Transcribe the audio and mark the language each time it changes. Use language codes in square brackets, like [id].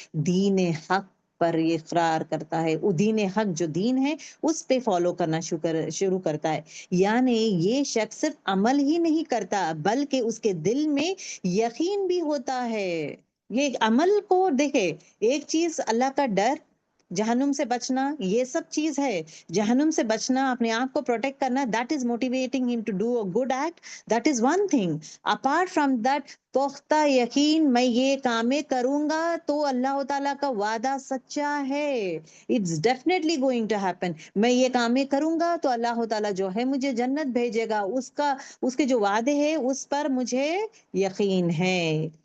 [ur] دین حق پر اقرار کرتا ہے. وہ دین حق جو دین ہے اس پہ فالو کرنا شروع کرتا ہے. یعنی یہ شخص صرف عمل ہی نہیں کرتا بلکہ اس کے دل میں یقین بھی ہوتا ہے. یہ عمل کو دیکھے، ایک چیز اللہ کا ڈر، جہنم سے بچنا، یہ سب چیز ہے. جہنم سے بچنا، اپنے آپ کو پروٹیکٹ کرنا، [en] that is motivating him to do a good act. that is one thing. apart from that، [ur] پختہ یقین، میں یہ کامیں کروں گا تو اللہ تعالیٰ کا وعدہ سچا ہے، [en] it's definitely going to happen. [ur] میں یہ کامیں کروں گا تو اللہ تعالیٰ جو ہے مجھے جنت بھیجے گا، اس کے جو وعدے ہیں اس پر مجھے یقین ہے.